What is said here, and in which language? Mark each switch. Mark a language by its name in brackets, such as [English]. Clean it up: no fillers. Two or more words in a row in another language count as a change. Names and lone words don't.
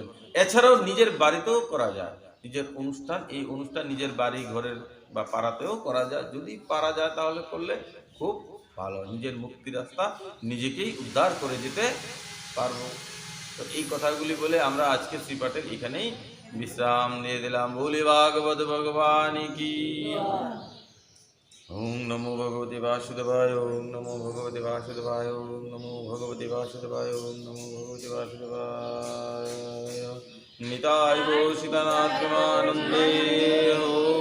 [Bangla] এছাড়াও নিজের বাড়িতেও করা যায়, নিজের অনুষ্ঠান, এই অনুষ্ঠান নিজের বাড়ি ঘরের বা পাড়াতেও করা যায়। যদি পারা যায় তাহলে করলে খুব ভালো, নিজের মুক্তির রাস্তা নিজেকেই উদ্ধার করে যেতে পারবো। তো এই কথাগুলি বলে আমরা আজকে শ্রীপাঠের এখানেই বিশ্রাম দিয়ে দিলাম। বলি ভাগবত ভগবান কি। [Sanskrit] ওং নমো ভগবতে বাসুদেবায়, ওং নমো ভগবতে বাসুদেবায়, ওং নমো ভগবতে বাসুদেবায়, ওং নমো ভগবতে বাসুদেবায়। [Bangla] নিতাই গো সীতানাথ প্রেমানন্দে।